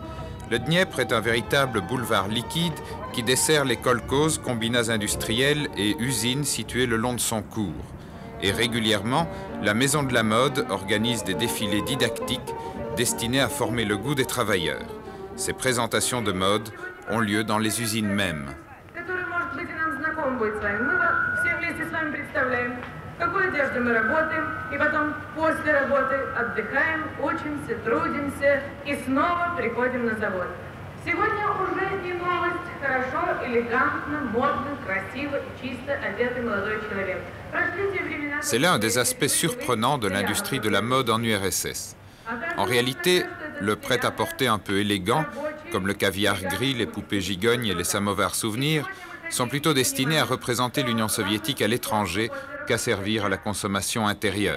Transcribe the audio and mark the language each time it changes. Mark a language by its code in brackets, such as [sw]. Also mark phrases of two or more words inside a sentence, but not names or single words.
[fr] Le Dniepr est un véritable boulevard liquide qui dessert les kolkhozes, combinats industriels et usines situés le long de son cours. Et régulièrement, la Maison de la Mode organise des défilés didactiques destinés à former le goût des travailleurs. Ces présentations de mode ont lieu dans les usines mêmes. [ru] Какой одеждой мы работаем, и потом после работы отдыхаем, учимся, трудимся и снова приходим на завод. Сегодня уже не новость, хорошо, элегантно, модно, красиво и чисто одетый молодой человек. [fr] C'est là un des aspects surprenants de l'industrie de la mode en URSS. En réalité, le prêt-à-porter un peu élégant, comme le caviar gris, les poupées gigognes et les samovars souvenirs, sont plutôt destinés à représenter l'Union soviétique à l'étranger qu'à servir à la consommation intérieure.